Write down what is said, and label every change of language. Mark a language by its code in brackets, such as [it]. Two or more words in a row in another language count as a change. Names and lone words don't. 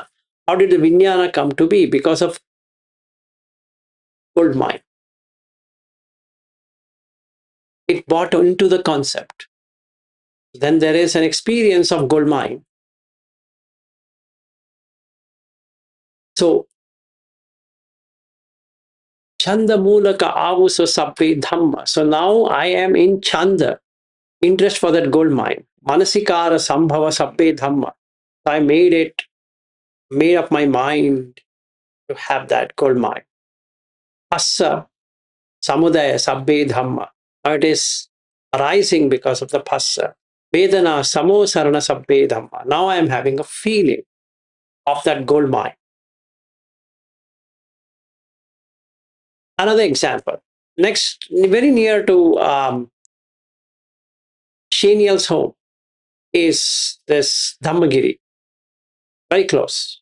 [en] How did the vijnana come to be? Because of gold mine. It bought into the concept. Then there is an experience of gold mine. [pi] So chanda mulaka avusa sabbe dhamma. [en] So now I am in chanda, interest for that gold mine. [pi] Manasikara sambhava sabbe dhamma. [en] So I made up my mind to have that gold mine. [pi] Phassa samudaya sabbe dhamma. [en] Now it is arising because of the phassa. [pi] Vedana samosarana sabbe dhamma. [en] Now I am having a feeling of that gold mine. Another example. Next, very near to Shaniel's home is this Dhammagiri, very close.